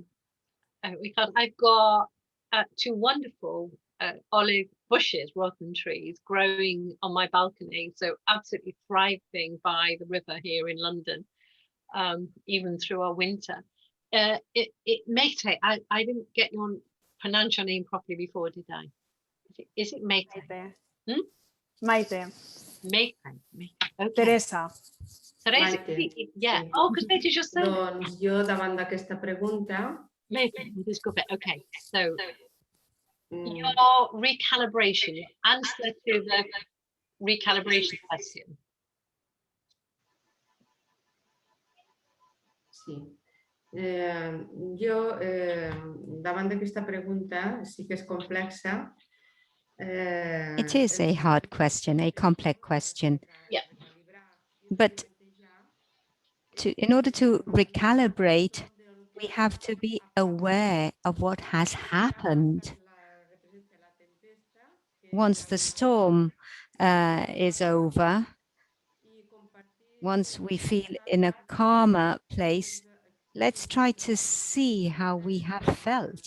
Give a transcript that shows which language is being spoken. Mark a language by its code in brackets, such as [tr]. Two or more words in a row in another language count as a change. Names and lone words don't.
[en] I've got two wonderful olive bushes rather than trees growing on my balcony, so absolutely thriving by the river here in London, even through our winter. It may take, I didn't get your pronounce your name properly before, did I? Is it Maite? Maite. Maite. Okay. Teresa. Teresa, Maite, yeah. sí. Oh, because Maite is your surname. [ca] Doncs jo, davant d'aquesta pregunta... Maite, disculpa. [en] Okay, so your recalibration, answer to the recalibration question. [ca] Sí. Jo, davant d'aquesta pregunta, sí que és complexa. [en] It is a hard question, a complex question. Yeah. But in order to recalibrate, we have to be aware of what has happened. Once the storm is over, once we feel in a calmer place, let's try to see how we have felt.